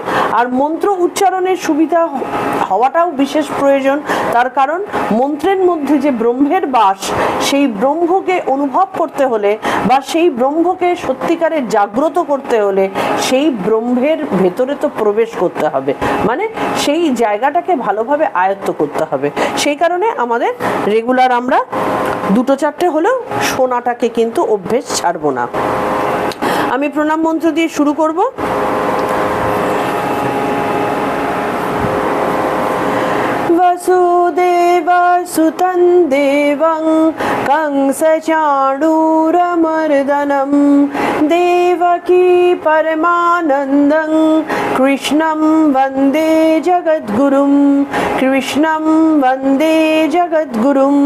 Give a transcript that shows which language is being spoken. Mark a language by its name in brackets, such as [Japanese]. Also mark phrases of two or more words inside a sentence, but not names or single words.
[Bangla] আর মন্ত্র উচ্চারণের সুবিধা হওয়াটাও বিশেষ প্রয়োজন, তার কারণ মন্ত্রের মধ্যে যে ব্রহ্মের বাস, সেই ব্রহ্মকে অনুভব করতে হলে বা সেই ব্রহ্মকে সত্যিকারের জাগ্রত করতে হলে সেই ব্রহ্মের ভেতরে তো প্রবেশ করতে হবে, মানে সেই জায়গাটাকে ভালোভাবে আয়ত্ত করতে হবে। সেই কারণে আমাদের রেগুলার আমরা দুটো চারটে হলেও শোনাটাকে কিন্তু অভ্যেস ছাড়বো না। আমি প্রণাম মন্ত্র দিয়ে শুরু করব। [Sanskrit] वसुदेवसुतं देवं कंसचाणूरमर्दनं देवकी परमानन्दं कृष्णं वन्दे जगद्गुरुं कृष्णं वन्दे जगद्गुरुम्।